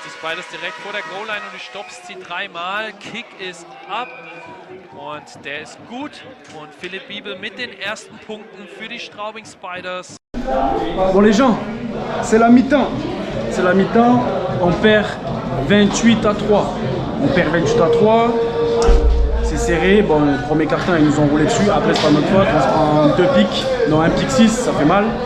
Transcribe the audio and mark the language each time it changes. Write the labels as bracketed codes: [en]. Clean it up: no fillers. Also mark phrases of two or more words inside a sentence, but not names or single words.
[de] Die Spiders direkt vor der Goal-Line und die Stops ziehen dreimal. Kick ist ab und der ist gut. Und Philipp Biebel mit den ersten Punkten für die Straubing Spiders. [fr] Bon les gens, c'est la mi-temps. C'est la mi-temps. On perd 28-3. On perd 28-3. C'est serré. Bon, le premier carton, ils nous ont roulé dessus. Après, c'est pas notre faute. On se prend 2 pics. Non, un pick 6, ça fait mal.